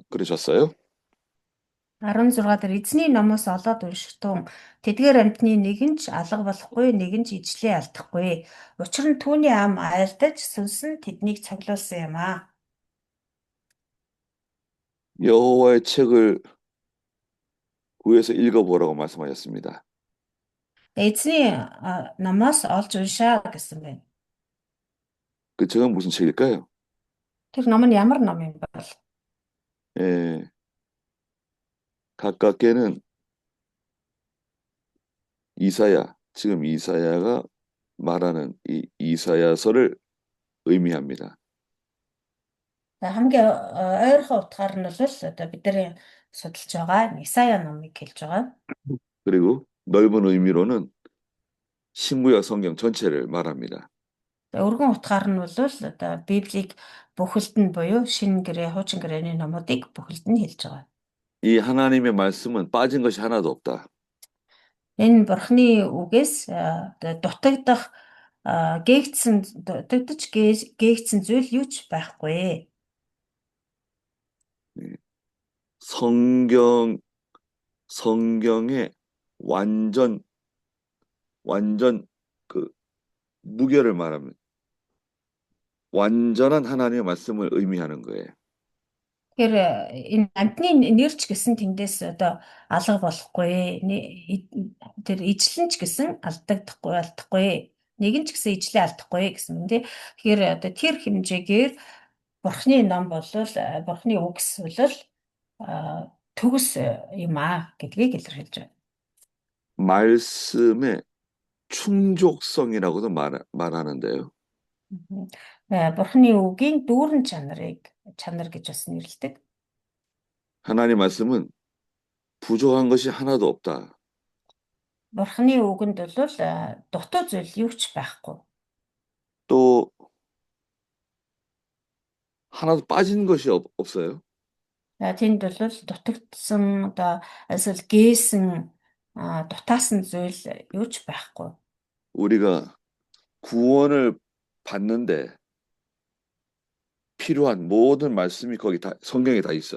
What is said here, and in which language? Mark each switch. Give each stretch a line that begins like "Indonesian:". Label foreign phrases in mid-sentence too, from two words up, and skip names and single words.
Korean: 그러셨어요?
Mongolian: 16 дээр эзний номоос олоод уншихтун тэдгээр амьтны нэг нь ч алга болохгүй, нэг нь ч ижлээ алдахгүй. Учир нь түүний ам айлдаж сүнс нь тэднийг цуглуулсан юм аа.
Korean: 여호와의 책을 구해서 읽어보라고 말씀하셨습니다.
Mongolian: Эзний номоос олж уншаа гэсэн байна.
Korean: 그 책은 무슨 책일까요?
Mongolian: Тэр ном нь ямар ном юм бол?
Korean: 예, 가깝게는 지금 이사야가 말하는 이 이사야서를 의미합니다.
Mongolian: Хамгийн ойрхон утгаар нь бол одоо бидний судалж байгаа Исая номыг хэлж байгаа.
Korean: 그리고 넓은 의미로는 신구약 성경 전체를 말합니다.
Mongolian: Өргөн утгаар нь бол одоо Библийг бүхэлд нь буюу шинэ гэрээ, хуучин гэрээний номуудыг бүхэлд нь хэлж байгаа.
Korean: 이 하나님의 말씀은 빠진 것이 하나도 없다.
Mongolian: Энэ Бурхны үгээс дутагдах дутагдж гээгдсэн зүйл юу ч байхгүй.
Korean: 성경의 완전 그 무결을 말하면 완전한 하나님의 말씀을 의미하는 거예요.
Mongolian: Тэгэхээр энэ амьтны нэрч гэсэн тэндээс одоо алга болохгүй. Тэр ижлэн ч гэсэн алдахгүй. Нэг нь ч гэсэн ижлээ алдахгүй гэсэн юм тий. Тэгэхээр одоо тэр хэмжээгээр Бурхны ном болвол Бурхны үгс бол төгс юм гэдгийг илэрхийлж байна.
Korean: 말씀의 충족성이라고도 말하는데요.
Mongolian: Бурхны үгийн дүүрэн чанар гэж бас нэрлэдэг.
Korean: 하나님 말씀은 부족한 것이 하나도 없다.
Mongolian: Бурхны үгэнд бол дутуу зүйл юу ч байхгүй.
Korean: 또 하나도 빠진 것이 없어요.
Mongolian: Тэнд бол дутагдсан одоо эсвэл гээсэн дутаасан зүйл юу ч байхгүй.
Korean: 우리가 구원을 받는데 필요한 모든 말씀이 거기 다 성경에 다 있어요.